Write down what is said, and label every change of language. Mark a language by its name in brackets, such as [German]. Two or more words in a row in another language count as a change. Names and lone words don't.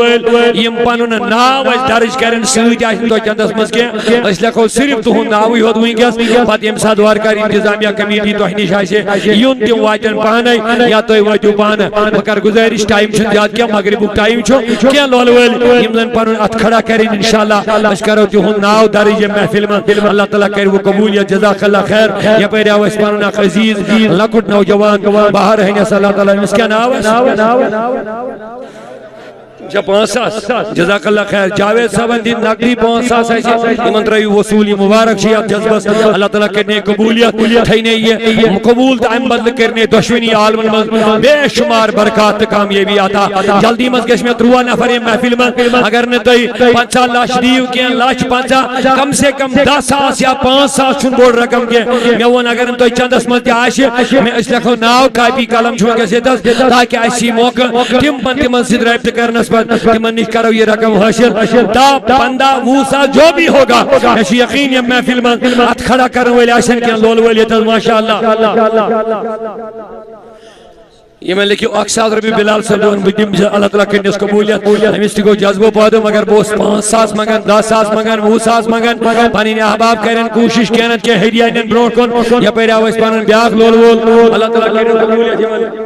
[Kashmiri] وٲلۍ یِم پنُن ناو اَسہِ درٕج کرن سۭتۍ آسہِ توتہِ چندس منٛز کینٛہہ أسۍ لیکھو صرف تُہُنٛد ناوٕے یوت وٕنکٮ۪س پتہٕ ییٚمہِ ساتہٕ وارٕ کارٕ انتظامیہ کمیٹی تۄہہِ نِش آسہِ یُن تِم واتن پانے یا تُہۍ وٲتِو پانہٕ بہٕ کرٕ گُزٲرِش ٹایم چھُنہٕ زیادٕ کینٛہہ مغربُک ٹایم چھُ کینٛہہ لولہٕ وٲلۍ یِم زن پنُن اتھ کھڑا کرن انشاءاللہ أسۍ کرو تِہُنٛد ناو درٕج ییٚمہِ محفِل منٛز اللہ تعالیٰ کرِ وۄنۍ قبوٗلیت [Arabic] جزاک اللہ خیر [Kashmiri] یپٲرۍ آو اَسہِ پنُن اکھ عزیٖز لۄکُٹ نوجوان بہار ہنس اللہ تعالیٰ أمِس کیٛاہ ناو اچھا 5 ساس [Arabic] جزاک اللہ خیر [Kashmiri] جاوید صاحبن دِتۍ نقدی 5 ساس اَسہِ یِمن ترٲیِو وصوٗل یہِ مُبارک چھِ یتھ جذبس اللہ تعالیٰ کرنے قبولیت تھٲینے یہِ قبوٗل تہٕ امہِ بدلہٕ کرنے دۄشوٕنی عالمن منٛز بے شُمار برکات تہٕ کامیٲبی عطا جلدی منٛز گژھِ مےٚ 30 نفر ییٚمہِ محفِلہِ منٛز اگر نہٕ تُہۍ 50 لچھ دِیِو کینٛہہ 1,50,000 [Urdu] کم سے کم [Kashmiri] 10 ساس یا 5 ساس چھُنہٕ بوٚڑ رقم کینٛہہ مےٚ ووٚن اگر نہٕ تۄہہِ چندس منٛز تہِ آسہِ أسۍ لیکھو ناو کاپی قلم چھُ وٕنکٮ۪س ییٚتھس تاکہِ اَسہِ یی موقعہٕ تِمن سۭتۍ رٲبطہٕ کرنس پتہٕ تِمن نِش کرو یہ رقم حاصل 10 15 20 ساس [Urdu] جو بھی [Kashmiri] ہوگا مےٚ چھُ یقیٖن یِم محفِل منٛز اتھ کھڑا کرن وٲلۍ آسن کینٛہہ لولہٕ وٲلۍ ییٚتھس [Arabic] ماشاء اللہ [Kashmiri] یِمن لیکھِو 1,000 رۄپیہِ بِلال صٲبن بہٕ دِمہٕ اللہ تعالیٰ کٔرنس قبوٗلیت أمِس تہِ گوٚو جذبہٕ پٲدٕ مگر بہٕ اوسُس 5 ساس منگان 10 ساس منگان 20 ساس منگان پنٕنۍ احباب کرن کوٗشش کینٛہہ نتہٕ کینٛہہ ہدیہ نِن برونٛٹھ کُن یپٲرۍ آو اَسہِ پنُن بیاکھ لولہٕ وول اللہ تعالیٰ کٔرِنس قبوٗلیت یِمن